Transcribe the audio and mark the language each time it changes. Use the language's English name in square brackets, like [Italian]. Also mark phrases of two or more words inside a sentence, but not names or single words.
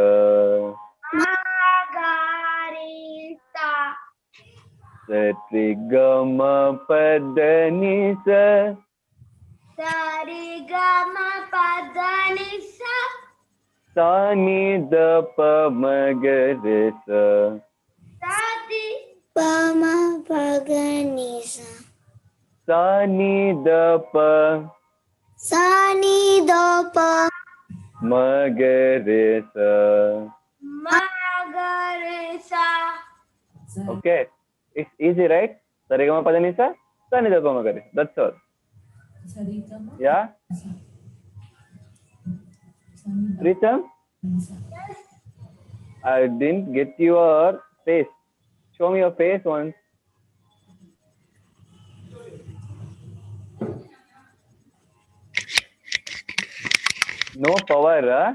[English] ma ga ri sa se re ga ma pa dha ni sa sa ri ga ma pa da ni sa sa ni da pa ma ga re sa sa di pa ma pa ga ni sa sa ni da pa sa ni do pa ma ga re sa. ma ga re sa. Okay, it's easy, right? Sarigama padanisa, sani da pa ma ga re. That's all. Yeah. Pritam, I didn't get your face. Show me your face once. No power, huh?